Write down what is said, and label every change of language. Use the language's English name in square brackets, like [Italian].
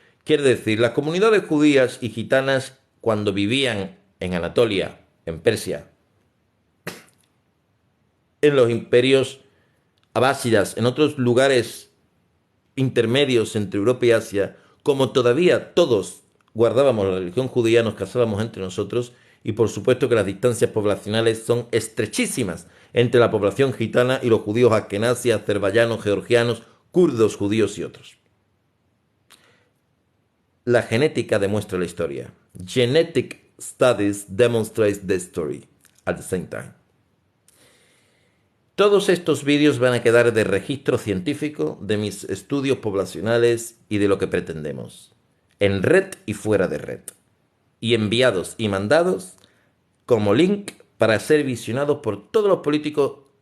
[Spanish] Quiere decir, las comunidades judías y gitanas cuando vivían en Anatolia, en Persia, en los imperios abásidas, en otros lugares intermedios entre Europa y Asia, como todavía todos guardábamos la religión judía, nos casábamos entre nosotros y por supuesto que las distancias poblacionales son estrechísimas entre la población gitana y los judíos askenazis, azerbaiyanos, georgianos, kurdos, judíos y otros. La genética demuestra la historia. [English] Genetic studies demonstrate the story at the same time. [Spanish] Todos estos vídeos van a quedar de registro científico de mis estudios poblacionales y de lo que pretendemos, en red y fuera de red, y enviados y mandados como link para ser visionados por todos los políticos